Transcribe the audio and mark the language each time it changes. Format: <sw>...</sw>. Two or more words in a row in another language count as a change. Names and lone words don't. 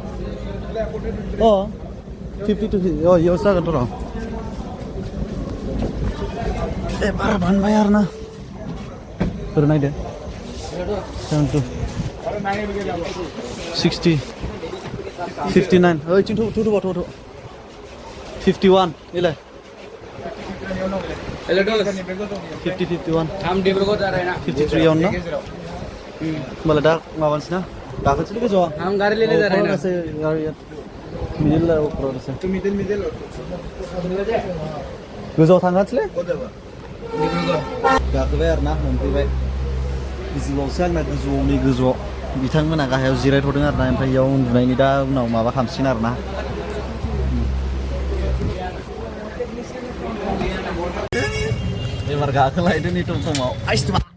<brx>50 to इयाव जागोनथ' र' एबार मोनबाय आरोना फोर नायदो 60 59 ओइथिं थ' 51 इलाय 51</brx> <hi>हम डिब्रुगढ़ जा रहे हैं ना</hi> <brx>53 आउन ना होमबालाय दा माबानोसै ना गाखोनोसै गोजौआव</brx> <hi>हम गाड़ी लेने जा रहे हैं ना</hi> <brx>मिडिल गोजौआव थांगासिनो गाखोबाय आरोना मोनफैबाय गोजौआवसो आंना गोजौआव बिथांमोना गाहायाव जिरायथ'दों आरोना ओमफ्राय इयाव उन्दुनायनि दा उनाव माबा खालामसिगोन आरोना एबार गाखोलायदो नै टमटमाव आइसमा</brx>